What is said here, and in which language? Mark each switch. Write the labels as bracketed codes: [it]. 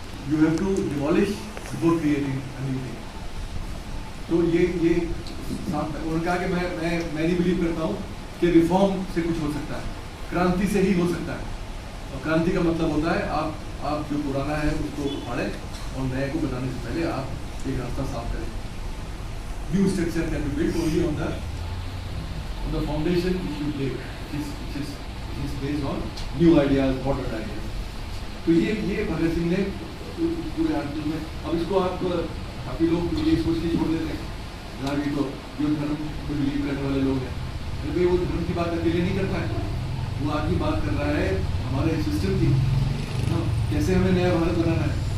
[en] You have to demolish before creating a new thing. [hi] तो ये उन्होंने कहा कि मैं नहीं बिलीव करता हूँ कि रिफॉर्म से कुछ हो सकता है, क्रांति से ही हो सकता है। और क्रांति का मतलब होता है आप जो पुराना है उसको उखाड़ें और नए को बनाने से पहले आप एक रास्ता साफ करें। [en] New structure can be built only on the foundation which you lay, which is based on new ideas, modern ideas. [hi] तो ये भगत सिंह ने पूरे आर्टिकल में, अब इसको आप काफी लोग ये सोच के छोड़ देते हैं रागी को, जो धर्म को बिलीव करने वाले लोग हैं, क्योंकि वो धर्म की बात अकेले नहीं करता है, वो आदमी बात कर रहा है हमारे सिस्टम की, कैसे हमें नया भारत बनाना है।